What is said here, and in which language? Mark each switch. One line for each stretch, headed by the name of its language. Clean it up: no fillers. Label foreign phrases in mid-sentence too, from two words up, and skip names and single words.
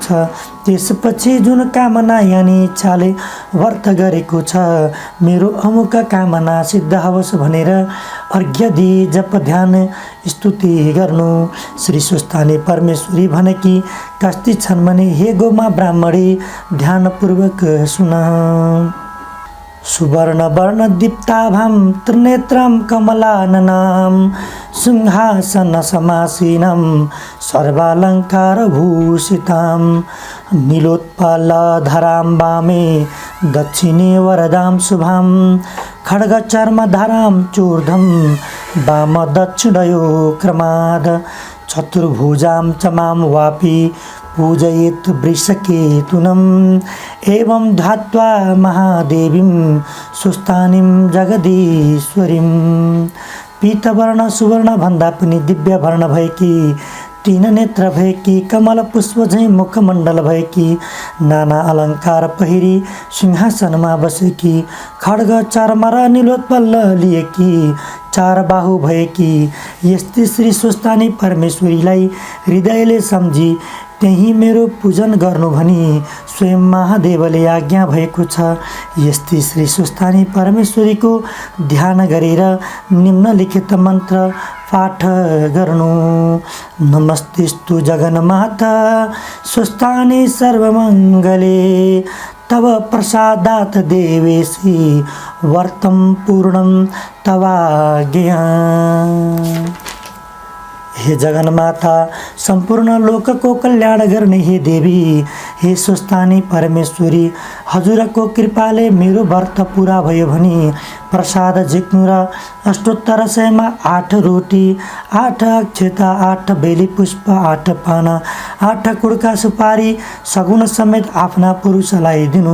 Nepali: त्यसपछि जुन कामना यानि इच्छाले व्रत गरेको छ, मेरो अमुक कामना सिद्ध होस् भनेर अर्घ्य दिई जप ध्यान स्तुति गर्नु। श्री स्वस्थानी परमेश्वरी भनेकी कस्ती छन् भने, हे गोमा ब्राह्मणी ध्यानपूर्वक सुन।
Sanskrit: सुवर्ण वर्ण दीप्ताभां त्रिनेत्रं कमलाननां सिंहासन समासीनं सर्वालङ्कारभूषितां नीलोत्पलधरां वामे दक्षिणे वरदां शुभां खड्गचर्मधरां चूर्धं वाम दक्षिणयो क्रमाद् चतुर्भुजां च मां वापि पूजयेत् वृषकेतुनम् एवं ध्यात्वा महादेवीं स्वस्थानीं जगदीश्वरीं।
Nepali: पीतवर्ण सुवर्ण भन्दा पनि दिव्य वर्ण भएकी, तीन नेत्र भएकी, कमल पुष्प झैँ मुखमण्डल भएकी, नाना अलङ्कार पहिरी सिंहासनमा बसेकी, खड्ग चर्म र नीलोत्पल लिएकी, चार बाहु भएकी यस्ती श्री स्वस्थानी परमेश्वरीलाई हृदयले सम्झी त्यही मेरो पूजन गर्नु भनी स्वयं महादेवले आज्ञा भएको छ। यस्ती श्री स्वस्थानी परमेश्वरीको ध्यान गरेर निम्नलिखित मन्त्र पाठ गर्नु।
Sanskrit: नमस्तेस्तु जगन्माता स्वस्थानी सर्वमङ्गले तव प्रसादात् देवेशी व्रतं पूर्णं तवाज्ञया।
Nepali: हे जगन्माता, सम्पूर्ण लोकको कल्याण गर्ने हे देवी, हे स्वस्थानी परमेश्वरी, हजुरको कृपाले मेरो व्रत पुरा भयो भने प्रसाद झिक्नु र अष्टोत्तर 100मा 8 रोटी, 8 अक्षता, 8 बेली पुष्प, 8 पाना, 8 कुड्का सुपारी सगुण समेत आफ्ना पुरुषलाई दिनु।